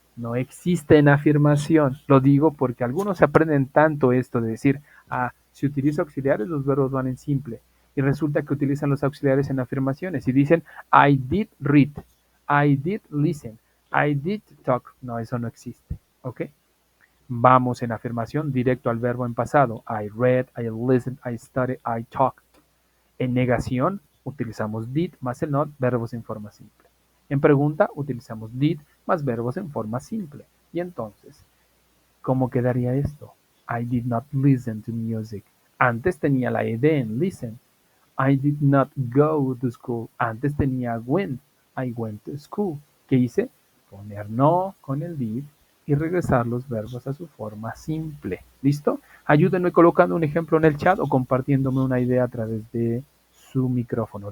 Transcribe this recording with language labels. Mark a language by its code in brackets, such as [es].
[es] No existe en afirmación. Lo digo porque algunos se aprenden tanto esto de decir, ah, si utilizo auxiliares, los verbos van en simple. Y resulta que utilizan los auxiliares en afirmaciones y dicen, [en] I did read, I did listen, I did talk. [es] No, eso no existe. ¿Ok? Vamos en afirmación directo al verbo en pasado. [en] I read, I listened, I studied, I talked. [es] En negación utilizamos did más el not, verbos en forma simple. En pregunta utilizamos did más verbos en forma simple. Y entonces, ¿cómo quedaría esto? [en] I did not listen to music. [es] Antes tenía la ed en listen. [en] I did not go to school. [es] Antes tenía [en] went. I went to school. [es] ¿Qué hice? Poner no con el did y regresar los verbos a su forma simple. ¿Listo? Ayúdenme colocando un ejemplo en el chat o compartiéndome una idea a través de su micrófono.